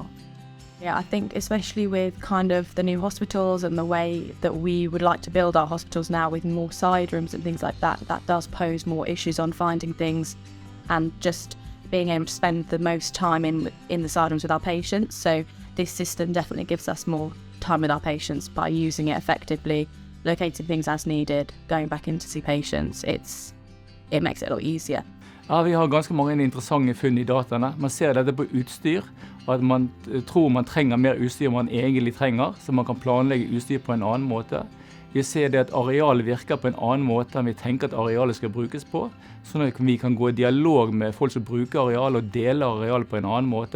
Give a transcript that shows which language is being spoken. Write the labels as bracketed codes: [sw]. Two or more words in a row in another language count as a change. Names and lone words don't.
[en] Yeah, I think especially with kind of the new hospitals and the way that we would like to build our hospitals now with more side rooms and things like that, that does pose more issues on finding things and just being able to spend the most time in the side rooms with our patients. So this system definitely gives us more time with our patients by using it effectively, locating things as needed, going back in to see patients. It makes it a lot easier. [no] Ja, vi har ganske mange interessante funn i dataene. Man ser dette på utstyr, og at man tror man trenger mer utstyr man egentlig trenger, så man kan planlegge utstyr på en annen måte. Vi ser det at arealet virker på en annen måte enn vi tenker at arealet skal brukes på, sånn at vi kan gå i dialog med folk som bruker arealet og deler arealet på en annen måte.